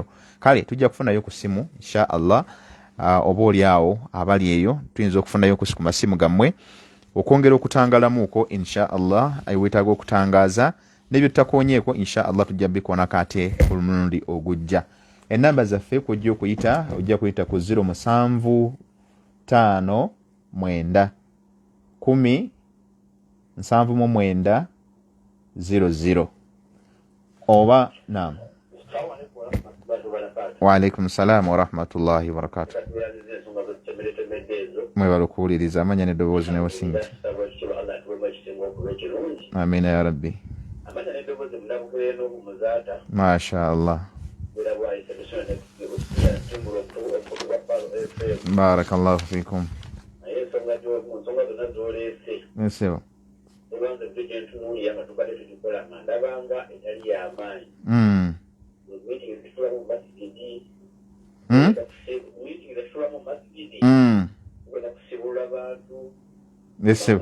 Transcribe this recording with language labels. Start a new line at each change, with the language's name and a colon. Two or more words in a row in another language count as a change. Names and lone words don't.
Ganda: Kale tujja kufunayo ku simu
Arabic: إن شاء الله,
Ganda: oba oli awo abali eyo tuyinza okufunayo ku masimu gammwe okwongera okutangalamuuko
Arabic: إن شاء الله
Ganda: weetaaga okutangaaza n'ebyo tutakoonyeeko
Arabic: إن شاء الله
Ganda: tujja bikoonako ate ku mulundi ogujja. Ennamba zaffe kujja okuyita, ojja kuyita ku 075 9 10 79 00 oba naam.
Arabic: وعليكم السلام ورحمة الله وبركاته.
Ganda: Mwebala okuwuliriza, amanya n'eddoboozi ne wasinga.
Arabic: آمين يا رب. ما شاء الله. بارك الله فيكم.
Ganda: Nsewa. Nsewa.